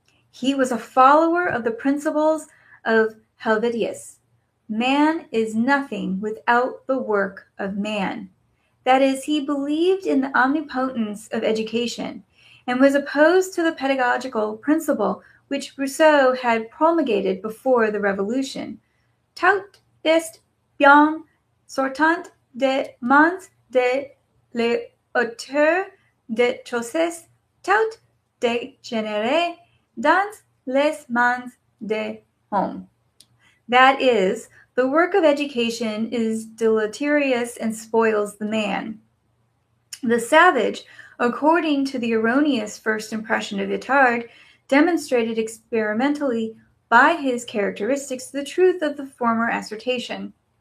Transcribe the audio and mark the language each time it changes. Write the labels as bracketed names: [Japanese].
[English] He was a follower of the principles of Helvetius. Man is nothing without the work of man. That is, he believed in the omnipotence of education and was opposed to the pedagogical principle which Rousseau had promulgated before the Revolution. [French] Tout est bien sortant des mains de l'auteur de choses, tout dégénéré dans les mains de l'homme. [English] That is, the work of education is deleterious and spoils the man. The savage according to the erroneous first impression of Itard, demonstrated experimentally by his characteristics the truth of the former assertion.